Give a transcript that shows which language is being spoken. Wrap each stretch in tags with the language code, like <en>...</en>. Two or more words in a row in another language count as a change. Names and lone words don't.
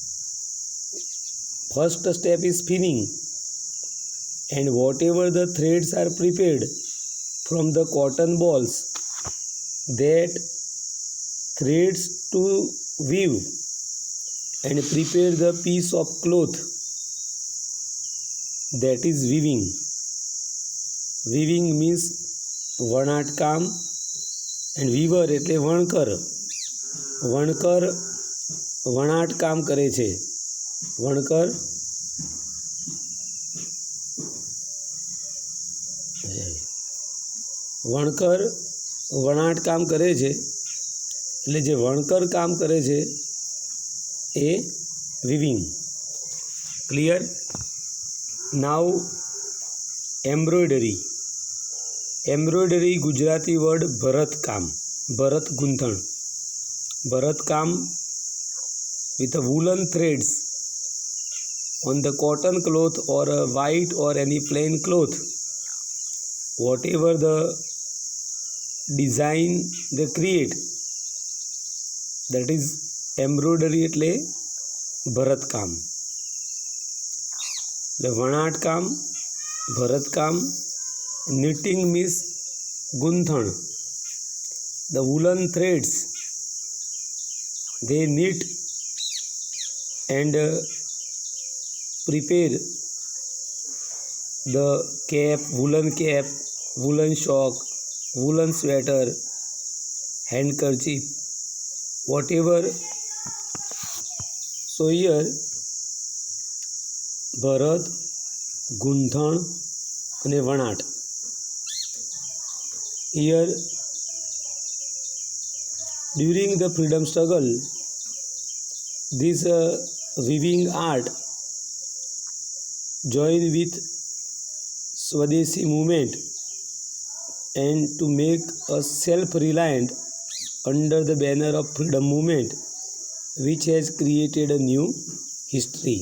<en>First step is spinning, and whatever the threads are prepared from the cotton balls, that threads to weave and prepare the piece of cloth, that is weaving. Weaving means</en> <gu>વણાટ કામ</gu> <en>and weaver</en> <gu>એટલે વણકર. વણકર વણાટ કામ કરે છે. વણકર વણકર વણાટ કામ કરે છે, એટલે જે વણકર કામ કરે છે એ weaving.</gu> <en>Clear? Now embroidery. Embroidery Gujarati word</en> <gu>ભરત કામ, ભરત ગુંથણ. ભરત કામ</gu> <en>with a woolen threads on the cotton cloth or a white or any plain cloth. Whatever the design they create, that is embroidery</en> <gu>એટલે ભરત કામ. એટલે વણાટ કામ, ભરત કામ.</gu> <en>Knitting means ગુંથણ. The woolen threads they knit and prepare the cap, woolen sock, woolen sweater, handkerchief, whatever. So here</en> <gu>ભરત, ગુંથણ અને વણાટ.</gu> <en>Here during the freedom struggle this weaving art join with Swadeshi movement and to make us self-reliant under the banner of freedom movement, which has created a new history.</en>